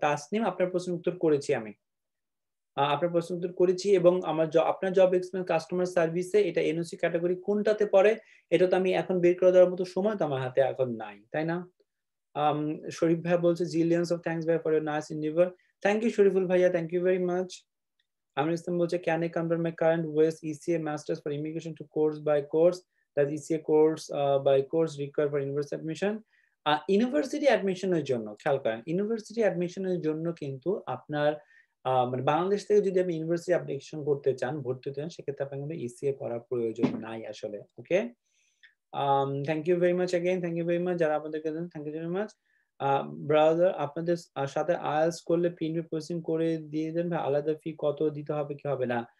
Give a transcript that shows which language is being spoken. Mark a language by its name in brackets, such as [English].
[Bangla] তাসনিম, আপনার প্রশ্নের উত্তর করেছি আমি, আপনার প্রশ্ন উত্তর করেছি, এবং আমার আপনার জব এক্সপিরিয়েন্স কাস্টমার সার্ভিসে এটা এনওসি ক্যাটাগরি কোনটাতে পড়ে এটা তো আমি এখন বের করে দেওয়ার মতো সময় তো আমার হাতে এখন নাই, তাই না? শরীফ ভাই বলছে, [English] Zillions of thanks ভাই for your nice endeavour. Thank you Shariful ভাইয়া, thank you very much. Amir Islam [Bangla] বলছে, [English] can I convert my current West ECA masters for immigration to course by course, that ECA course by course required for university admission? [Bangla] University অ্যাডমিশনের জন্য খেয়াল করেন, university অ্যাডমিশনের জন্য কিন্তু আপনার মানে বাংলাদেশ থেকে যদি আপনি ইউনিভার্সিটি অ্যাপ্লিকেশন করতে চান, ভর্তি হতে চান, সেক্ষেত্রে আপনার কিন্তু ইসিএ করার প্রয়োজন নাই আসলে, ওকে? [English] thank you very much [Bangla] again, [English] thank you very much [Bangla] যারা আমাদেরকে দেন, thank you very much. Brother, আপনাদের সাথে আইএলটিএস করলে পিএনপি প্রসেসিং করে দিয়ে দেন ভাই, আলাদা ফি কত দিতে হবে কি হবে না?